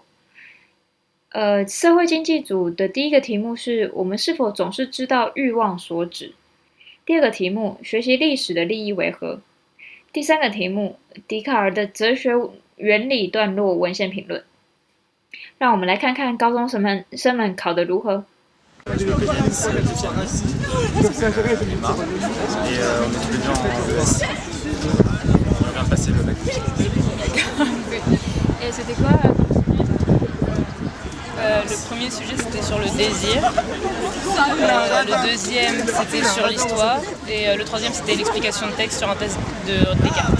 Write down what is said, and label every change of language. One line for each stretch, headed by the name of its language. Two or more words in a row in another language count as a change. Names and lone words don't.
Chinese: 社会经济组的第一个题目是我们是否总是知道欲望所指？第二个题目学习历史的利益为何？第3个题目笛卡尔的哲学原理段落文献评论。让我们来看看高中生们考得如何。
French: Passer le bac. Et c'était quoi Le premier sujet c'était sur le désir, le deuxième c'était sur l'histoire et le troisième c'était l'explication de texte sur un test de Descartes.